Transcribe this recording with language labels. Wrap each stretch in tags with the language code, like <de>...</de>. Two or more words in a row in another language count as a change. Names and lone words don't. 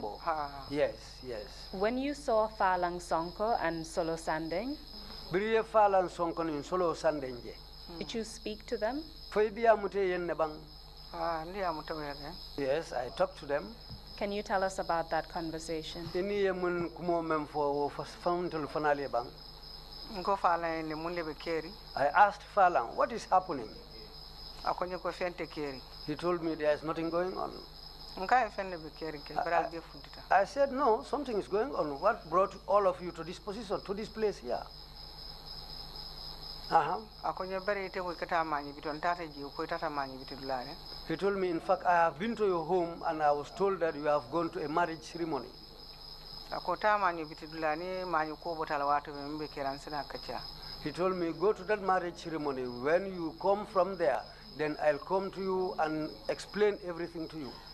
<en>Yes, yes. When you saw Falang Sonko and Solo Sandeng, did you speak to them? Yes, I talked to them. Can you tell us about that conversation?</en> <man>Ini ye mun kumo mem fo fam telefonale bang. Ngo fala ni mun lebe keri.</man> <en>I asked Falang, what is happening?</en> <man>Akonye ko fente keri.</man> <en>He told me there is nothing going on.</en> <man>Nka fente be keri ke bral be fundita.</man> <en>I said, no, something is going on. What brought all of you to this position, to this place here?</en> <man>Akonye bare te ko kata mani biton tata ji ko tata mani bitulare.</man> <en>He told me, in fact, I have been to your home and I was told that you have gone to a marriage ceremony. He told me, go to that marriage ceremony. When you come from there, then I'll come to you and explain everything to you.</en>